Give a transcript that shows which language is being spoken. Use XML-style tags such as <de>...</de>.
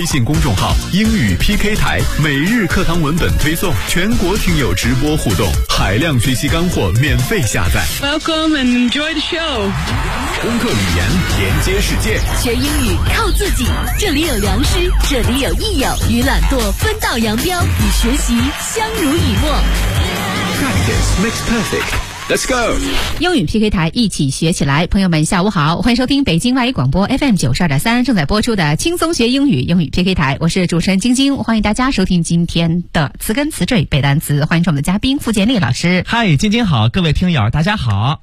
<zh>微信公众号英语 PK 台，每日课堂文本推送，全国听友直播互动，海量学习干货免费下载。</zh> <en>Welcome and enjoy the show。</en> <zh>攻克语言，连接世界，学英语。靠自己，这里有良师，这里有益友，与懒惰分道扬镳，与学习相濡以沫。</zh> <en>Practice makes perfect. Let's go!</en> <zh>英语 PK 台一起学起来，朋友们下午好，欢迎收听北京外语广播 FM 92.3正在播出的轻松学英语英语 PK 台，我是主持人晶晶，欢迎大家收听今天的词根词缀背单词，欢迎我们的嘉宾傅建立老师。嗨，晶晶好，各位听友大家好。</zh>